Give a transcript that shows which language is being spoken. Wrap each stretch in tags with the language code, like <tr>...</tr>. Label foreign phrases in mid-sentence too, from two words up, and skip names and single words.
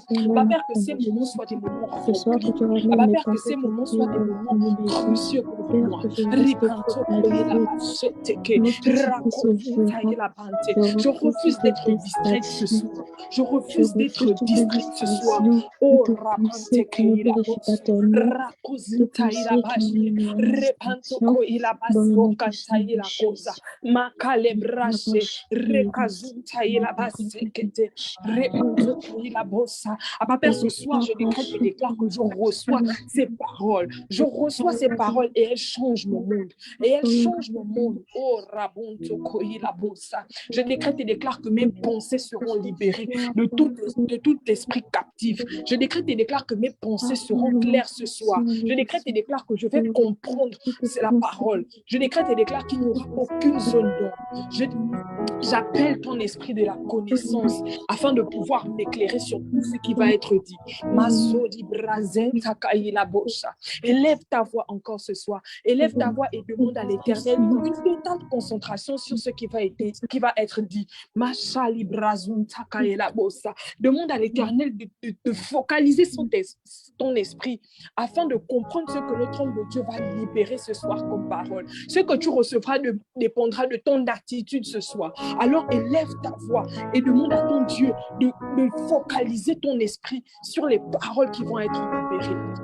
<fr>Abba Père, que ces moments soient des moments remplis. Abba Père, que ces moments soient des moments précieux pour moi. Rebanta Keila Basekete. Rakonta Keila Bante. Je refuse d'être distraite ce soir. Je refuse d'être distraite ce soir. Oh, Rapante Keila Rakozita ila bashi, Repantoko ila basoka ila kosa, Makale brashe, Rekazunta ila basekete, Repantoko ila bossa. Abba Père, ce soir, je décrète et déclare que je reçois ces paroles. Je reçois ces paroles et elles changent mon monde. Et elles changent mon monde. Oh, Rabontoko ila bossa. Je décrète et déclare que mes pensées seront libérées de tout esprit captif. Je décrète et déclare que mes pensées seront claires ce soir. Je décrète et déclare que je vais comprendre la parole. Je décrète et déclare qu'il n'y aura aucune zone d'ombre. J'appelle ton esprit de la connaissance afin de pouvoir m'éclairer sur tout ce qui va être dit. Masodi brazen takaïla bosha. Élève ta voix encore ce soir. Élève ta voix et demande à l'Éternel une totale concentration sur ce qui va être dit. Mashali brazun takaïla bosha. Demande à l'Éternel de focaliser ton esprit afin de comprendre ce que notre homme de Dieu va libérer ce soir comme parole. Ce que tu recevras dépendra de ton attitude ce soir. Alors élève ta voix et demande à ton Dieu de focaliser ton esprit sur les paroles qui vont être libérées.</fr>